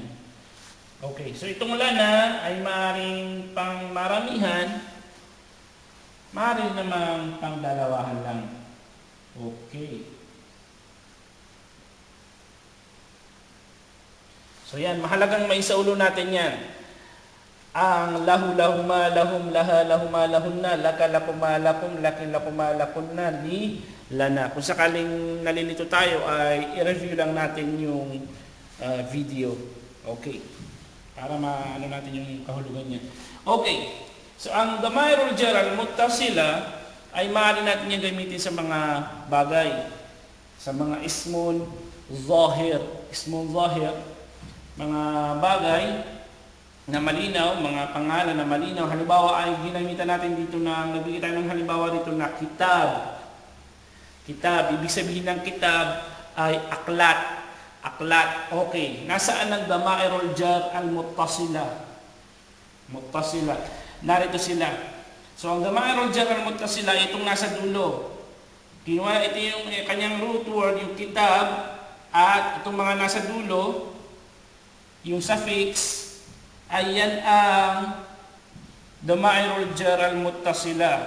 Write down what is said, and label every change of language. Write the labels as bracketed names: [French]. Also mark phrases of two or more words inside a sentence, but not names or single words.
[Filipino] Okay, so itong lana ay maaaring pangmaramihan, maaaring namang pangdalawahan lang. Okay. So yan, mahalagang may saulo natin yan. [Arabic] Ang له لهما لهم لها لهما لهن لك لكما لكم لك, لكما لكن لي لنا. [Filipino] Kung sakaling nalilito tayo ay i-review lang natin yung video. Okay. Para maano natin yung kahulugan niya. Okay. So ang [Arabic] ضمائر الجر المتصلة [Filipino] ay maaari natin yung gamitin sa mga bagay. Sa mga [Arabic] اسم ظاهر. اسم ظاهر. [Filipino] Mga bagay na malinaw, mga pangalan na malinaw. Halimbawa ay ginamitan natin dito na, nagbigay tayo ng halimbawa dito na kitab. Kitab, ibig sabihin ng kitab ay aklat. Aklat, okay. Nasaan ang [Arabic] ضمائر الجر المتصلة? [Filipino] Muttasila. Narito sila. So ang [Arabic] ضمائر الجر المتصلة, [Filipino] itong nasa dulo. Kinuha ito yung kanyang root word, yung kitab, at itong mga nasa dulo, yung suffix, ayan ang [Arabic] ضمائر الجر المتصلة.